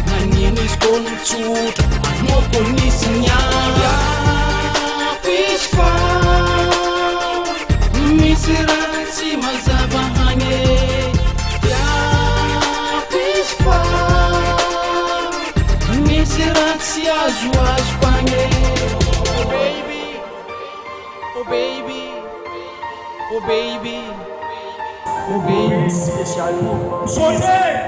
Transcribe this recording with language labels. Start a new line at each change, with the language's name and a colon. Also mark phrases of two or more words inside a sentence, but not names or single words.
Malagasy: Nagnino izy koa nitsotra, anao koa nisy niava. Iako izy fa, misy raha tsy mazava hagny. Iako izy fa, misy raha tsy azoazoko agny.
English: Oh, baby, oh, baby, oh, baby, oh, baby.
French: Spécial. José.